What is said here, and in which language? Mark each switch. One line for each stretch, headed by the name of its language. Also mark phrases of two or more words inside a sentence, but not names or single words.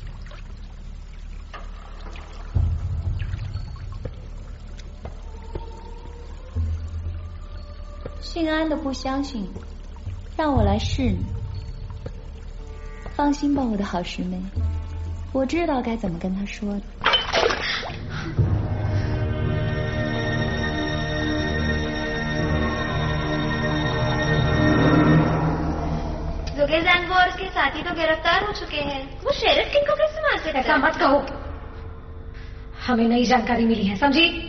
Chinese: 姓安的不相信，让我来试你。放心吧，我的好师妹，我知道该怎么跟他说的。
Hindi: जुगे ज़ेंगो और उसके साथी तो गिरफ्तार हो चुके हैं, वो शेरिफ किंग को कैसे मार सकते? ऐसा मत कहो, हमें नई जानकारी मिली है, समझी?